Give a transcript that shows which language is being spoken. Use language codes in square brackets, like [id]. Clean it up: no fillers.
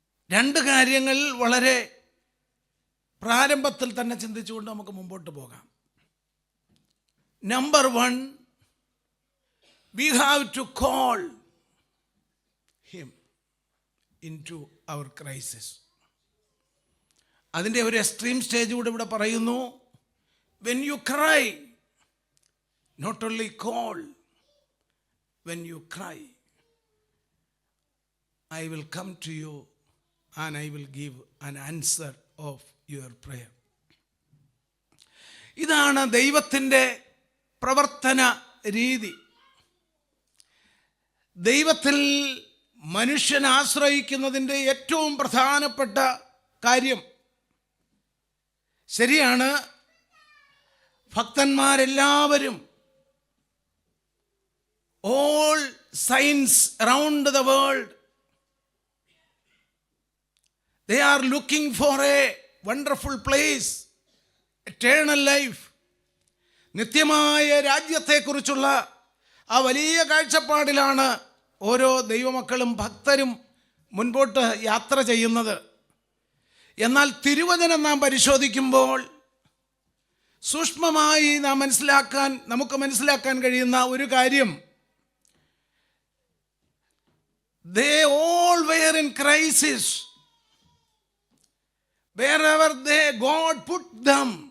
[ml] 2 കാര്യങ്ങൾ വളരെ പ്രാരംഭത്തിൽ തന്നെ ചിന്തിച്ചുകൊണ്ട് നമുക്ക് മുമ്പോട്ട് പോകാം. [en] Number 1, we have to call him into our crisis. [ml] അതിൻ്റെ ഒരു എക്സ്ട്രീം സ്റ്റേജ് കൂടെ ഇവിടെ പറയുന്നു. [en] when you cry, not only call, when you cry, I will come to you and I will give an answer of your prayer. [ml] ഇതാണ് ദൈവത്തിൻ്റെ പ്രവർത്തന രീതി. ദൈവത്തിൽ മനുഷ്യൻ ആശ്രയിക്കുന്നതിൻ്റെ ഏറ്റവും പ്രധാനപ്പെട്ട കാര്യം, ശരിയാണ്, ഭക്തന്മാരെല്ലാവരും [en] all saints around the world, they are looking for a wonderful place, eternal life. [ml] നിത്യമായ രാജ്യത്തെക്കുറിച്ചുള്ള ആ വലിയ കാഴ്ചപ്പാടിലാണ് ഓരോ ദൈവമക്കളും ഭക്തരും മുൻപോട്ട് യാത്ര ചെയ്യുന്നത്. എന്നാൽ തിരുവചനം നാം പരിശോധിക്കുമ്പോൾ സൂക്ഷ്മമായി നമുക്ക് മനസ്സിലാക്കാൻ കഴിയുന്ന ഒരു കാര്യം, [en] they all were in crisis wherever God put them.